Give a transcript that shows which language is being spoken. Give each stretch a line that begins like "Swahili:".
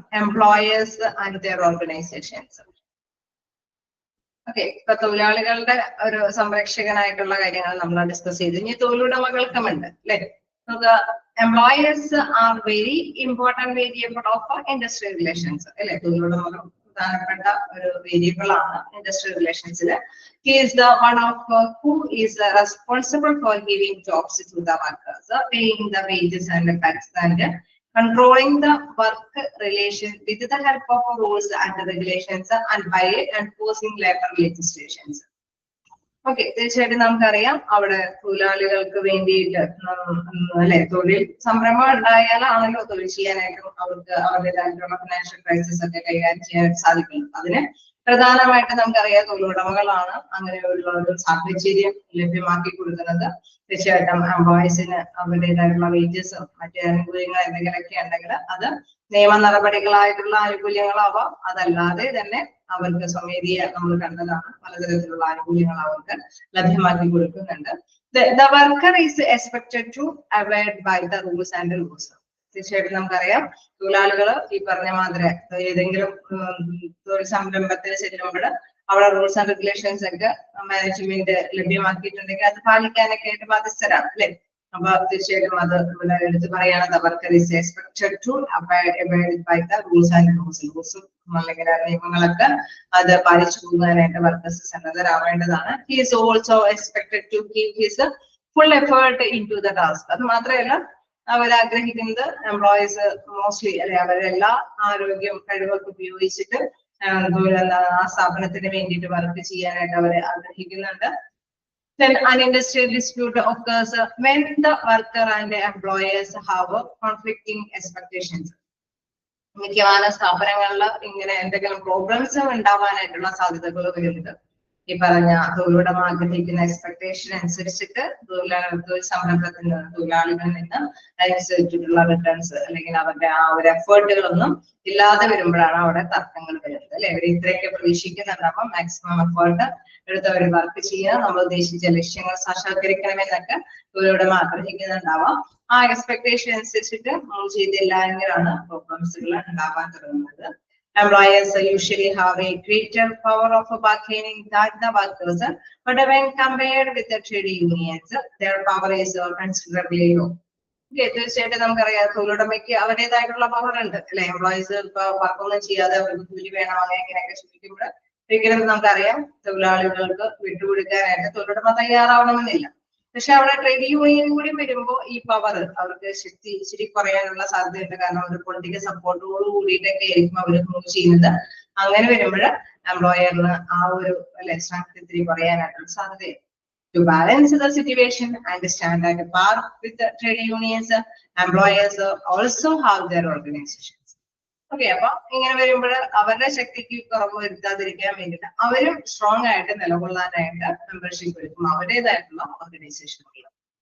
English: Employers and their organisations.
Malayalam: Okay, ഇപ്പൊ തൊഴിലാളികളുടെ ഒരു സംരക്ഷകനായിട്ടുള്ള കാര്യങ്ങൾ നമ്മൾ ഡിസ്കസ് ചെയ്തു. ഇനി തൊഴിലുടമകൾക്കുമുണ്ട് അല്ലെ. നമുക്ക്
English: employers are very important variable of industrial relations
Malayalam: അല്ലെ. തൊഴിലുടമകൾ പ്രധാനപ്പെട്ട ഒരു വേരിയബിൾ ആണ് industrial റിലേഷൻസിൽ.
English: He is the one of who is responsible for giving jobs to the workers, paying the wages and tax, and controlling the work relation with the help of rules and regulations and by enforcing labor legislations.
Malayalam: Okay, തീർച്ചയായിട്ടും നമുക്കറിയാം അവിടെ തൊഴിലാളികൾക്ക് വേണ്ടിയിട്ട് അല്ലെ തൊഴിൽ സംരംഭം ഉണ്ടായാലാണല്ലോ തൊഴിൽ ചെയ്യാനായിട്ടും അവർക്ക് അവരുടേതായിട്ടുള്ള ഫിനാൻഷ്യൽ ക്രൈസിസ് ഒക്കെ കൈകാര്യം ചെയ്യാനായിട്ട് സാധിക്കുന്നത്. അതിന് പ്രധാനമായിട്ട് നമുക്കറിയാം തൊഴിലുടമകളാണ് അങ്ങനെയുള്ള ഒരു സാഹചര്യം ലഭ്യമാക്കി കൊടുക്കുന്നത്. തീർച്ചയായിട്ടും എംപ്ലോയീസിന് അവരുടേതായിട്ടുള്ള വേജസും മറ്റു ആനുകൂല്യങ്ങൾ എന്തെങ്കിലുമൊക്കെ ഉണ്ടെങ്കിൽ അത് നിയമ നടപടികളായിട്ടുള്ള ആനുകൂല്യങ്ങളാവാം, അതല്ലാതെ തന്നെ അവർക്ക് സ്വമേധയ നമ്മൾ കണ്ടതാണ് പലതരത്തിലുള്ള ആനുകൂല്യങ്ങൾ അവർക്ക് ലഭ്യമാക്കി കൊടുക്കുന്നുണ്ട്.
English: The worker is expected to abide by the rules and laws.
Malayalam: തീർച്ചയായിട്ടും നമുക്കറിയാം തൊഴിലാളികൾ ഈ പറഞ്ഞ മാതിരി ഏതെങ്കിലും തൊഴിൽ സംരംഭത്തിൽ ചെല്ലുമ്പോൾ അവിടെ റൂൾസ് ആൻഡ് റെഗുലേഷൻസ് ഒക്കെ മാനേജ്മെന്റ് ലഭ്യമാക്കിയിട്ടുണ്ടെങ്കിൽ അത് പാലിക്കാനൊക്കെ ആയിട്ട് ബാധ്യസ്ഥരാണ് അല്ലെ. അപ്പൊ തീർച്ചയായിട്ടും അത് ഇവിടെ എടുത്ത് പറയാണ്
English: the worker is expected to abide by the rules and laws.
Malayalam: റൂൾസും അല്ലെങ്കിൽ നിയമങ്ങളൊക്കെ അത് പാലിച്ചു പോകാനായിട്ട് workers സന്നദ്ധരാവേണ്ടതാണ്.
English: He is also expected to give his full effort into the task.
Malayalam: അത് മാത്രമല്ല അവരാഗ്രഹിക്കുന്നത് എംപ്ലോയീസ് മോസ്റ്റ്ലി അല്ലെ അവരെല്ലാ ആരോഗ്യം കഴിവൊക്കെ ഉപയോഗിച്ചിട്ട് ആ സ്ഥാപനത്തിന് വേണ്ടിയിട്ട് വർക്ക് ചെയ്യാനായിട്ട് അവരെ ആഗ്രഹിക്കുന്നുണ്ട്.
English: Then an industrial dispute occurs when the worker and the employers have conflicting expectations.
Malayalam: മിക്കവാറും സ്ഥാപനങ്ങളിൽ ഇങ്ങനെ എന്തെങ്കിലും പ്രോബ്ലംസ് ഉണ്ടാവാനായിട്ടുള്ള സാധ്യതകൾ വരുന്നുണ്ട്. ഈ പറഞ്ഞ തൊഴിലുടമ ആഗ്രഹിക്കുന്ന എക്സ്പെക്ടേഷൻ അനുസരിച്ചിട്ട് തൊഴിൽ സംരംഭത്തിൽ തൊഴിലാളികളിൽ നിന്ന് അനുസരിച്ചിട്ടുള്ള റിട്ടേൺസ് അല്ലെങ്കിൽ അവരുടെ ആ ഒരു എഫേർട്ടുകളൊന്നും ഇല്ലാതെ വരുമ്പോഴാണ് അവിടെ തർക്കങ്ങൾ വരുന്നത് അല്ലെ. അവർ ഇത്രയൊക്കെ പ്രതീക്ഷിക്കുന്നുണ്ടാവും, മാക്സിമം എഫേർട്ട് എടുത്ത് അവർ വർക്ക് ചെയ്യുക, നമ്മൾ ഉദ്ദേശിച്ച ലക്ഷ്യങ്ങൾ സാക്ഷാത്കരിക്കണമെന്നൊക്കെ തൊഴിലുടമ ആഗ്രഹിക്കുന്നുണ്ടാവാം. ആ എക്സ്പെക്ടേഷൻ അനുസരിച്ചിട്ട് നമ്മൾ ചെയ്തില്ല എങ്കിലാണ് പ്രോബ്ലംസുകൾ ഉണ്ടാവാൻ തുടങ്ങുന്നത്.
English: Employers usually have a greater power of bargaining than the workers, but when compared with the trade unions, their power is considerably low.
Malayalam: Okay, തീർച്ചയായിട്ടും നമുക്കറിയാം തൊഴിലുടമയ്ക്ക് അവരുടേതായിട്ടുള്ള പവർ ഉണ്ട് അല്ലെ. എംപ്ലോയീസ് ഇപ്പൊ വർക്കൊന്നും ചെയ്യാതെ കൂലി വേണം അങ്ങനെയൊക്കെ ചോദിക്കുമ്പോൾ ഒരിക്കലും നമുക്കറിയാം തൊഴിലാളികൾക്ക് വിട്ടുകൊടുക്കാനായിട്ട് തൊഴിലുടമ തയ്യാറാവണമെന്നില്ല. പക്ഷെ അവിടെ ട്രേഡ് യൂണിയൻ കൂടി വരുമ്പോൾ ഈ പവർ അവർക്ക് ശക്തി ഇച്ചിരി കുറയാനുള്ള സാധ്യതയുണ്ട്. കാരണം ഒരു പൊളിറ്റിക്കൽ സപ്പോർട്ടോട് കൂടിയിട്ടൊക്കെ ആയിരിക്കും അവർ മൂവ് ചെയ്യുന്നത്. അങ്ങനെ വരുമ്പോൾ എംപ്ലോയറിന് ആ ഒരു സ്ട്രെങ്ത് ഇത്തിരി കുറയാനായിട്ടുള്ള സാധ്യതയുണ്ട്.
English: To balance the situation and stand at par with the trade unions, employers also have their organizations.
Malayalam: Okay, അപ്പൊ ഇങ്ങനെ വരുമ്പോൾ അവരുടെ ശക്തിക്ക് കുറവ് വരുത്താതിരിക്കാൻ വേണ്ടിയിട്ട് അവരും സ്ട്രോങ് ആയിട്ട് നിലകൊള്ളാനായിട്ട് മെമ്പർഷിപ്പ് എടുക്കും അവരുടേതായിട്ടുള്ള ഓർഗനൈസേഷനുകൾ.